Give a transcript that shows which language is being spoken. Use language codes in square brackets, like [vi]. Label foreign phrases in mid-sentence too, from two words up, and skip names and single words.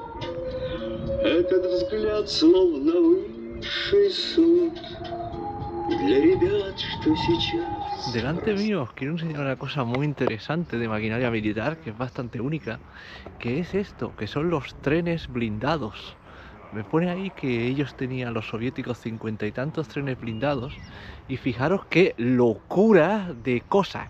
[ru] Этот взгляд словно высший суд для ребят, что сейчас... [es] Delante mío os quiero enseñar una cosa muy interesante de maquinaria militar, que es bastante única, que es esto, que son los trenes blindados. Me pone ahí que ellos tenían, los soviéticos, 50 y tantos trenes blindados, y fijaros qué locura de cosas.